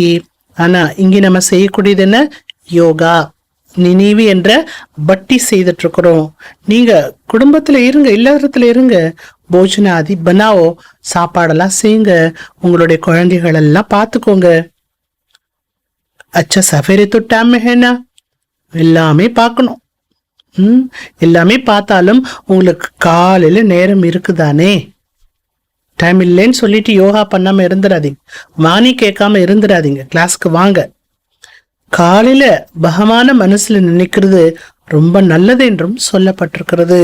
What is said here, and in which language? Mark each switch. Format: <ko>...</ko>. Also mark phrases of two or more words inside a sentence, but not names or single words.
<ta>ஆனா இங்க நம்ம செய்யக்கூடியது என்ன? யோகா, நினைவு என்ற பட்டி செய்துட்டு இருக்கிறோம். நீங்க குடும்பத்துல இருங்க, இல்லறத்துல இருங்க,</ta> <hi>भोजनादि बनाओ,</hi> <ta>சாப்பாடெல்லாம் செய்யுங்க, உங்களுடைய குழந்தைகள் எல்லாம் பார்த்துக்கோங்க.</ta> <hi>अच्छा सवेरे तो टाइम में है ना,</hi> <ta>எல்லாமே பார்க்கணும். எல்லாமே பார்த்தாலும் உங்களுக்கு காலையில நேரம் இருக்குதானே? டைம் இல்லைன்னு சொல்லிட்டு யோகா பண்ணாம இருந்துடாதீங்க, வாணி கேட்காம இருந்துடாதீங்க. கிளாஸ்க்கு வாங்க. காலையில பகமான மனசுல நினைக்கிறது ரொம்ப நல்லது என்றும் சொல்லப்பட்டிருக்கிறது.</ta>